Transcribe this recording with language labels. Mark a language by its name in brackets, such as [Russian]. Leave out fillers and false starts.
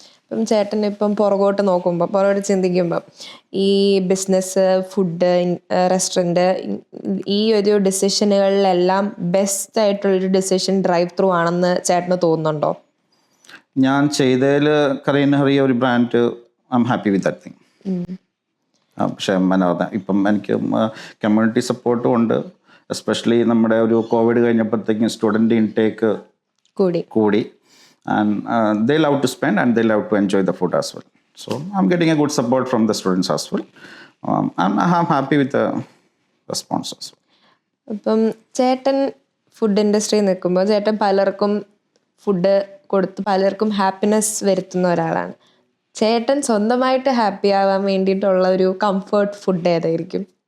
[Malayalam] ഇപ്പം ചേട്ടൻ ഇപ്പം പുറകോട്ട് നോക്കുമ്പോൾ, പുറകോട്ട് ചിന്തിക്കുമ്പോൾ ഈ ബിസിനസ്, ഫുഡ്, റെസ്റ്റോറൻറ്റ്, ഈ ഒരു ഡിസിഷനുകളിലെല്ലാം ബെസ്റ്റ് ആയിട്ടുള്ളൊരു ഡിസിഷൻ ഡ്രൈവ് ത്രൂ ആണെന്ന് ചേട്ടന് തോന്നുന്നുണ്ടോ? ഞാൻ ചെയ്തതിൽ കരീൻ ഹറിയ ഒരു brand, [English] I am happy with that thing. [Malayalam] പക്ഷേ എന്നാ ഇപ്പം എനിക്ക് കമ്മ്യൂണിറ്റി സപ്പോർട്ടും ഉണ്ട്. എസ്പെഷ്യലി നമ്മുടെ ഒരു കോവിഡ് കഴിഞ്ഞപ്പോഴത്തേക്കും സ്റ്റുഡൻറ്റ് ഇൻടേക്ക് കൂടി. [English] And they love to spend and they love to enjoy the food as well. So I'm getting a good support from the students as well. I'm happy with the response as well. [Malayalam] അപ്പം ചേട്ടൻ food ഇൻഡസ്ട്രിയിൽ നിൽക്കുമ്പോൾ ചേട്ടൻ പലർക്കും food കൊടുത്ത് പലർക്കും happiness വരുത്തുന്ന ഒരാളാണ്. ചേട്ടൻ സ്വന്തമായിട്ട് ഹാപ്പി ആവാൻ വേണ്ടിയിട്ടുള്ള ഒരു കംഫർട്ട് ഫുഡ് ഏതായിരിക്കും?